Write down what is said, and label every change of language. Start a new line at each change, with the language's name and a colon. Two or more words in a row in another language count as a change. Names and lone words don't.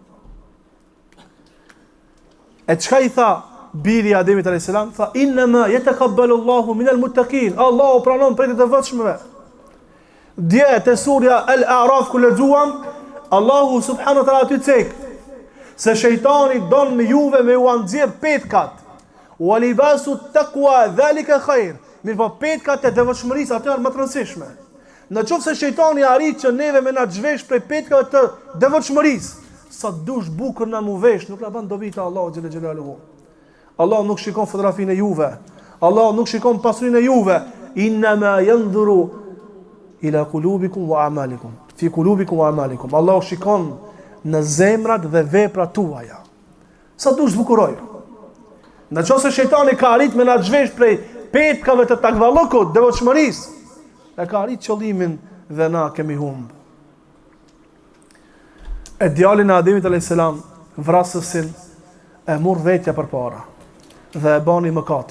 Albanian: E çka i tha biri i Ademit
Arabic: عليه السلام?
Albanian: Tha
Arabic: إنما يتقبل الله من المتقين.
Albanian: Allahu pranon prej të devotshmëve. Dje te surja Al-A'raf ku lexuam, Allahu
Arabic: سبحانه وتعالى
Albanian: aty cek se shejtani don me juve me u nxjerr petkat.
Arabic: ولباس التقوى ذلك خير.
Albanian: Mirë po petkat e devotshmërisë ato janë më të rëndësishme. Në qoftë se shejtani arrit që neve me na zhvesh prej petkave të devotshmërisë, sa dush bukur na mu vesh, nuk na bën dobi te Allahu
Arabic: جل جلاله.
Albanian: Allah nuk shikon fotografinë e juve. Allah nuk shikon pasurinë e juve.
Arabic: إنما ينظر إلى قلوبكم وأعمالكم. في قلوبكم وأعمالكم.
Albanian: Allah shikon në zemrat dhe veprat tuaja. Sa dush bukuroj. Në qoftë se shejtani ka arrit me na zhvesh prej petkave të takvallokut, devotshmërisë, e ka arrit qëllimin dhe na kemi humb. E djalin e Ademit
Arabic: عليه السلام,
Albanian: vrasësin e mor vetja përpara dhe e bani mëkatin.